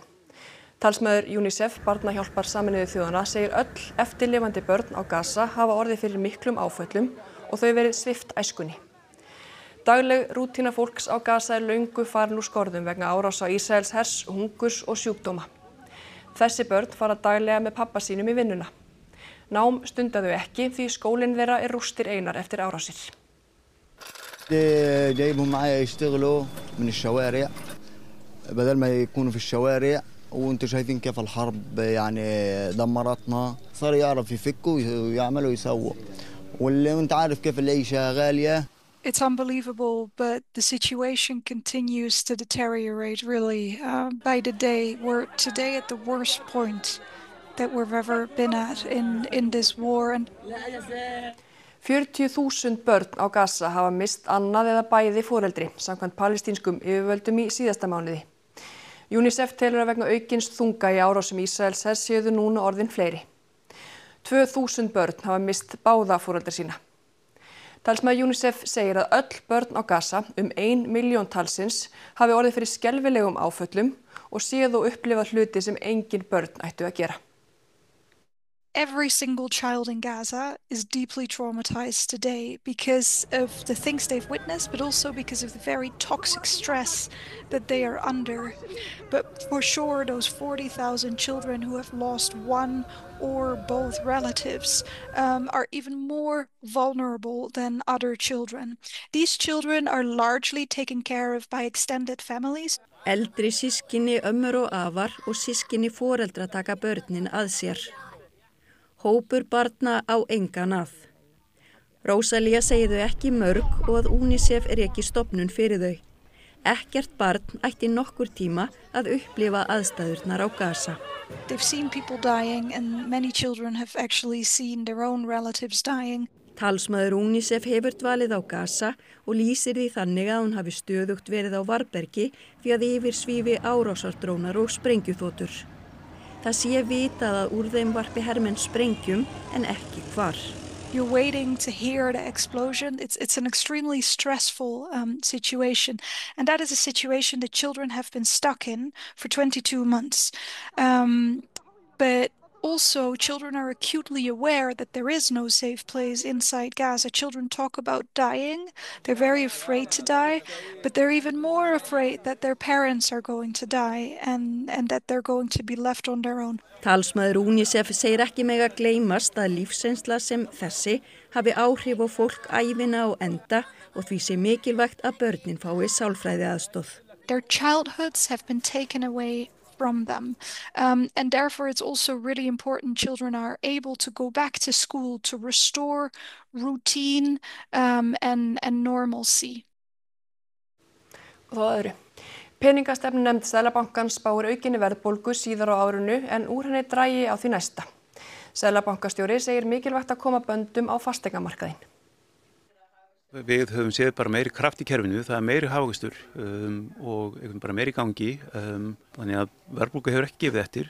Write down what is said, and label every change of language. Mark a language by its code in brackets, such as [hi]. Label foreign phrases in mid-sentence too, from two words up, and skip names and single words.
[is] Talsmaður UNICEF, barnahjálpar Sameinuðu þjóðanna, segir öll eftirlifandi börn á Gaza hafa orðið fyrir miklum áföllum og þau verið svipt æskunni. Dagleg rútína fólks á Gaza er löngu farin úr skorðum vegna árása Ísraels hers, hungurs og sjúkdóma. Þessi börn fara daglega með pappa sínum í vinnuna. Nám stunda þau ekki því skólinn þeirra er rústir einar eftir árásir. [ar] جايبهم معايا يشتغلوا من الشوارع بدل ما يكونوا في الشوارع وانتم شايفين كيف الحرب يعني دمرتنا صار يعرف يفكوا ويعملوا يسووا واللي انت عارف كيف العيشة غالية. [en] It's unbelievable, but the situation continues to deteriorate really by the day. We're today at the worst point that we've ever been at in this war. [is] 40.000 börn á Gaza hafa mist annað eða bæði foreldri, samkvæmt palestínskum yfirvöldum í síðasta mánuði. UNICEF telur að vegna aukins þunga í árásum Ísraels hers séu núna orðin fleiri. 2.000 börn hafa mist báða foreldra sína. Talsmaður UNICEF segir að öll börn á Gaza, 1 milljón talsins, hafi orðið fyrir skelfilegum áföllum og séð og upplifað hluti sem engin börn ættu að gera. [en] every single child in Gaza is deeply traumatized today because of the things they've witnessed, but also because of the very toxic stress that they are under. But for sure, those 40,000 children who have lost one or both relatives are even more vulnerable than other children. These children are largely taken care of by extended families. [is] Eldri sískinni, ömmur og afar og sískinni foreldra taka börnin að sér. Hópur barna á engan að. Rósalía segir þau ekki mörg og að UNICEF ekki stofnun fyrir þau. Ekkert barn ætti nokkur tíma að upplifa aðstæðurnar á Gaza. [en] They've seen people dying and many children have actually seen their own relatives dying. [is] Talsmaður UNICEF hefur dvalið á Gaza og lýsir því þannig að hún hafi stöðugt verið á varðbergi því að yfir svífi árásardrónar og sprengjuþotur. Það sé vitað að úr þeim varpi hermenn sprengjum en ekki hvar. [en] You're waiting to hear the explosion. It's an extremely stressful situation. And that is a situation that children have been stuck in for 22 months. But also, children are acutely aware that there is no safe place inside Gaza. Children talk about dying. They're very afraid to die, but they're even more afraid that their parents are going to die and that they're going to be left on their own. [is] Talsmaður UNICEF segir ekki mega gleymast að lífsreynsla sem þessi hafi áhrif á fólk ævina á enda og því sé mikilvægt að börnin fái sálfræðiaðstoð. [en] Their childhoods have been taken away from them. And therefore it's also really important children are able to go back to school to restore routine and normalcy. [is] Og þá öðru. Peningastefnunefnd Seðlabankans spáir aukinni verðbólgu síðar á árinu en úr henni dragi á því næsta. Seðlabankastjóri segir mikilvægt að koma böndum á fasteignamarkaðinn. Við höfum séð bara meiri kraft í kerfinu, það meiri hagvöxtur og bara meiri gangi, þannig að verðbólga hefur ekki gefið eftir.